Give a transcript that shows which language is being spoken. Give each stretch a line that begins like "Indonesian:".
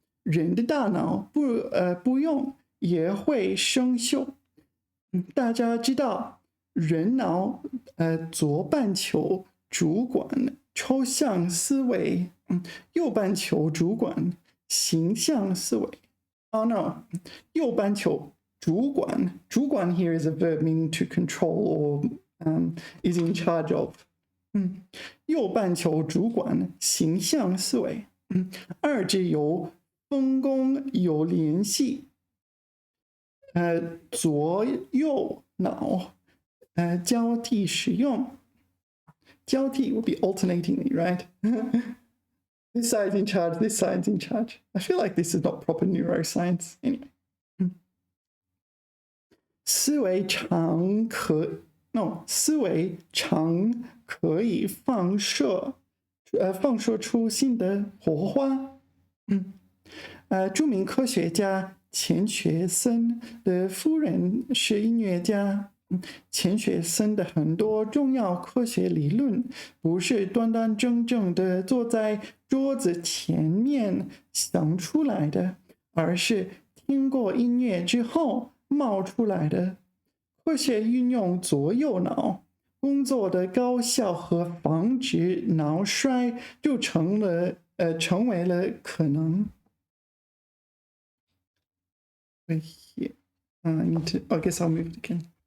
Chinese: 人的大脑不用也会生锈。大家知道，人脑左半球主管抽象思维，右半球主管形象思维。
English: Oh no，
Chinese: 右半球主管
English: here is a verb meaning to control or is in charge of。
Chinese: 右半球主管形象思维。二者有分工有联系。左右脑交替使用。
English: 交替 would be alternatingly, right? This side's in charge, this side's in charge. I feel like this is not proper neuroscience.
Chinese: Anyway. 思维常可思维常可以放射出新的火花。著名科学家钱学森的夫人是音乐家。钱学森的很多重要科学理论不是端端正正的坐在桌子前面想出来的，而是听过音乐之后冒出来的。科学运用左右脑工作的高效和防止脑衰就成为了可能。
English: Right here. I guess I'll move it again.